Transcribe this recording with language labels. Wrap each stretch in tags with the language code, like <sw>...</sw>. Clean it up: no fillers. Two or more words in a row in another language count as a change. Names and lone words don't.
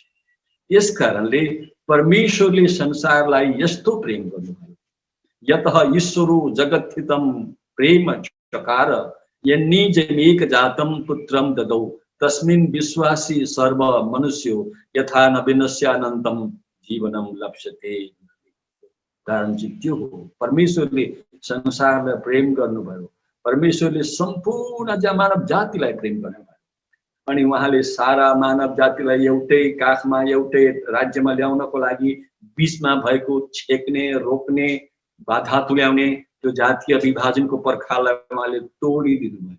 <ne>यस कारणले परमेश्वरले संसारलाई यस्तो प्रेम गर्नुभयो।</ne> <sa>यतः ईश्वरो जगत्थितं प्रेम चकार यन्निजमेक जातं पुत्रं ददौ तस्मिन् विश्वासी सर्व मनुष्यो यथा न विनश्यानन्तं जीवनं लप्स्यते।</sa> <ne>कारण चाहिँ त्यो हो, परमेश्वरले संसारलाई प्रेम गर्नुभयो। परमेश्वरले सम्पूर्ण मानव जातिलाई प्रेम गर्नुभयो अनि उहाँले सारा मानव जातिलाई एउटै काखमा एउटै राज्यमा ल्याउनको लागि बीचमा भएको छेक्ने, रोक्ने, बाधा तुल्याउने त्यो जातीय विभाजनको पर्खाललाई उहाँले तोडिदिनु भयो।</ne>